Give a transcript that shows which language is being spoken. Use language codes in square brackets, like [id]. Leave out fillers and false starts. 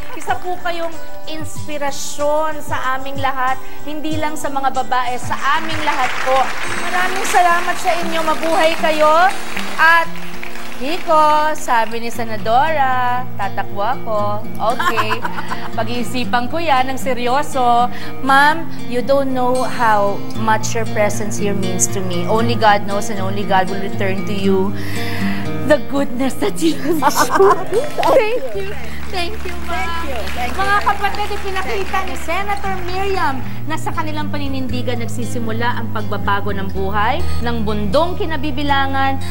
[tl] Isa po kayong inspirasyon sa aming lahat. Hindi lang sa mga babae, sa aming lahat po. Maraming salamat sa inyo. Mabuhay kayo. At Nico, sabi ni Senadora, tatakbo ako. Okay. Pag-iisipan ko yan ng seryoso. [en] Ma'am, you don't know how much your presence here means to me. Only God knows and only God will return to you the goodness that you have shown. Thank you. Thank you, ma'am. Thank you. [tl] Mga kapatid, ipinakita ni Senator Miriam na sa kanilang paninindigan nagsisimula ang pagbabago ng buhay ng bundong kinabibilangan.